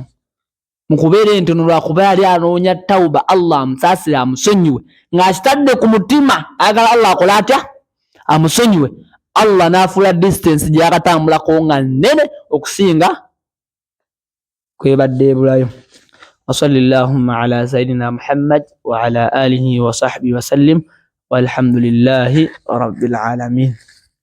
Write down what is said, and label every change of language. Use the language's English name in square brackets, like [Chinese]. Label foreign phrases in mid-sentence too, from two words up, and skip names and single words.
[Ganda] Mukubeera entono lwakuba yali anoonya tawuba, Allah amusaasire amusonyiwe, ng'akitadde ku mutima ayagala Allah akola atya? Amusonyiwe. Allah n'afuula distance gye yakatambulako nga nnene okusinga kwebadde ebulayo. [Arabic] وصلى الله على سيدنا محمد وعلى آله وصحبه وسلم والحمد لله رب العالمين.